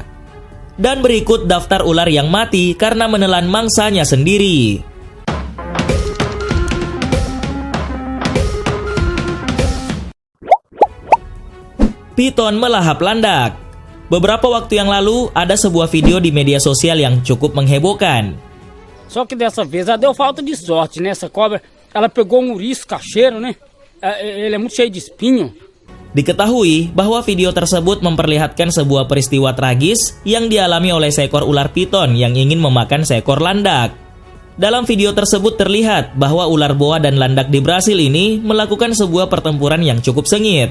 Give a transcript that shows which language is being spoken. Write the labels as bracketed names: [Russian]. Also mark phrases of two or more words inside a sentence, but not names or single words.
[Indonesian] Dan berikut daftar ular yang mati karena menelan mangsanya sendiri. Piton melahap landak. Beberapa waktu yang lalu, ada sebuah video di media sosial yang cukup menghebohkan. [Portuguese] Só que dessa vez ela deu falta de sorte, né? Essa cobra, ela pegou um ouriço cacheiro, né? Ele é muito cheio de espinho. [Indonesian] Diketahui bahwa video tersebut memperlihatkan sebuah peristiwa tragis yang dialami oleh seekor ular piton yang ingin memakan seekor landak. Dalam video tersebut terlihat bahwa ular boa dan landak di Brasil ini melakukan sebuah pertempuran yang cukup sengit.